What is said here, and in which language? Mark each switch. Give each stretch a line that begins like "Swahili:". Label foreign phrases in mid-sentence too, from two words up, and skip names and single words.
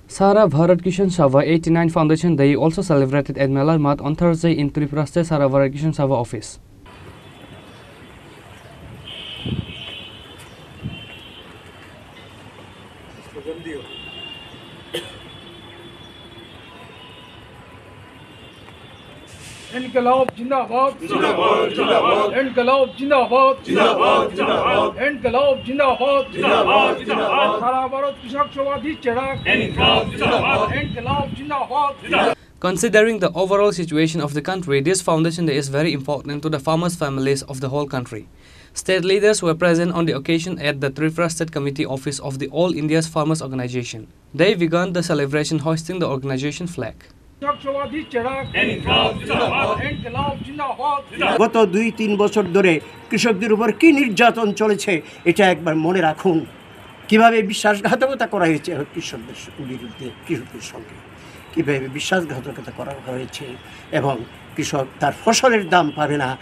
English: Sara Bharat Kishan Sabha 89 Foundation Day also celebrated at Melar Math on Thursday in Tripura State Sara Bharat Kishan Sabha office.
Hindi: इनकलाब जिंदाबाद जिंदाबाद जिंदाबाद इनकलाब जिंदाबाद जिंदाबाद जिंदाबाद इनकलाब जिंदाबाद जिंदाबाद जिंदाबाद सारा भारत कृषक सवादी चिराग इनकलाब जिंदाबाद इनकलाब जिंदाबाद.
English: Considering the overall situation of the country, this foundation day is very important to the farmers' families of the whole country. State leaders were present on the occasion at the Tripura State Committee office of the All India's Farmers Organization. They began the celebration hoisting the organization flag.
Bangla: গত 2-3 বছর ধরে কৃষকদের উপর কি নির্যাতন চলেছে এটা একবার মনে রাখুন। কিভাবে বিশ্বাসঘাতকতা করা হয়েছে কৃষকদের বিরুদ্ধে, কৃষকদের সঙ্গে কিভাবে বিশ্বাসঘাতকতা করা হয়েছে এবং কৃষক তার ফসলের দাম পাবে না।